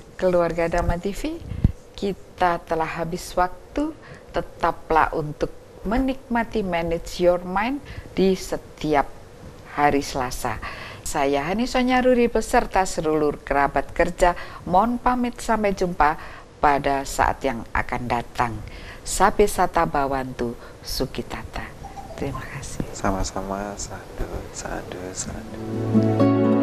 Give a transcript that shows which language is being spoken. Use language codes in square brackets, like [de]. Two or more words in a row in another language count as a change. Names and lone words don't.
[id] Keluarga Dhamma TV, kita telah habis waktu. Tetaplah untuk menikmati Manage Your Mind di setiap hari Selasa. Saya Hani Sonyaruri beserta seluruh kerabat kerja mohon pamit, sampai jumpa pada saat yang akan datang. [pi] Sabe sata bawantu sukitata. [id] Terima kasih. Sama-sama, [pi] sadu, sadu, sadu.